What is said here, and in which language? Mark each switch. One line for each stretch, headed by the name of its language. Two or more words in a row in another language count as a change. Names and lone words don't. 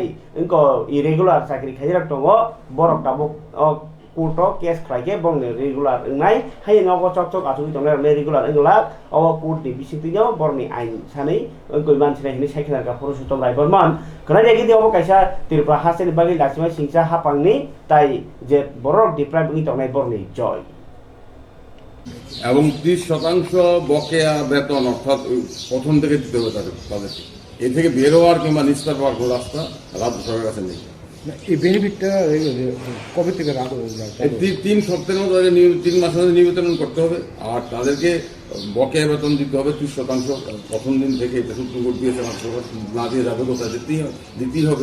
Kok Borok: उनको इरेगुलार चाकरी खाइरक दङ बरक ताबुक
English: court case
Kok Borok: खालायखे बंने रेगुलार ओंनाय हाय नगो चक चक आसुनि दंनाय रेगुलार ओंला अब कोर्ट नि बिसिंतिनो बरनि आइन सानै ओंको मानसिनाय हनै साइ खानारखा पुरुषोत्तम राय बर्मन खोनाय गिदि अब कायसा त्रिपुरा हास्ते बागि लासिमा सिंसा हापांनि ताई जे बरक डिप्राइब नि दंनाय बरनि जय
Bangla: এবং 30% বকেয়া বেতন অর্থাৎ প্রথম থেকে দিতে হবে তাদেরকে এ থেকে বের হওয়ার কিংবা নিস্তার পাওয়ার কোনো রাস্তা রাজ্য সরকারের কাছে নেই। এই বেনিফিটটা কবে থেকে রাখা এই 3 সপ্তাহের মধ্যে তাদের 3 মাসের মধ্যে নিবেদন করতে হবে আর তাদেরকে বকেয়া বেতন দিতে হবে 30% প্রথম দিন থেকে এটা
English: Supreme Court
Bangla: দিয়েছে না দিয়ে যাবে তো তা দিতেই হবে।